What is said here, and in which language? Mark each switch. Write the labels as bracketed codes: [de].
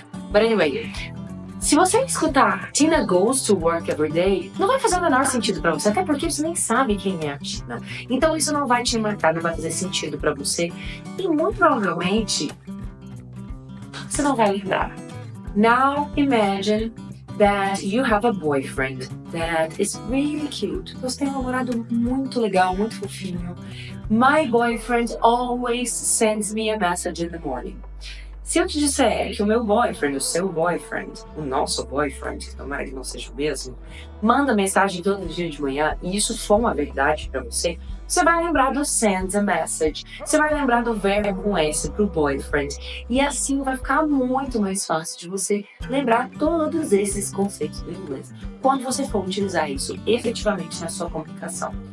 [en] But anyway, [pt] se você escutar [en] Tina goes to work every day, [pt] não vai fazer o menor sentido pra você, até porque você nem sabe quem é a Tina. Então isso não vai te marcar, não vai fazer sentido pra você. E muito provavelmente, você não vai lembrar. [en] Now imagine that you have a boyfriend that is really cute. [pt] Você tem um namorado muito legal, muito fofinho. [en] My boyfriend always sends me a message in the morning. [pt] Se eu te disser que o meu boyfriend, o seu boyfriend, o nosso boyfriend, que tomara que não seja o mesmo, manda mensagem todo dia de manhã, e isso for uma verdade pra você, você vai lembrar do send a message, você vai lembrar do verbo com S pro boyfriend, e assim vai ficar muito mais fácil de você lembrar todos esses conceitos do inglês, quando você for utilizar isso efetivamente na sua comunicação.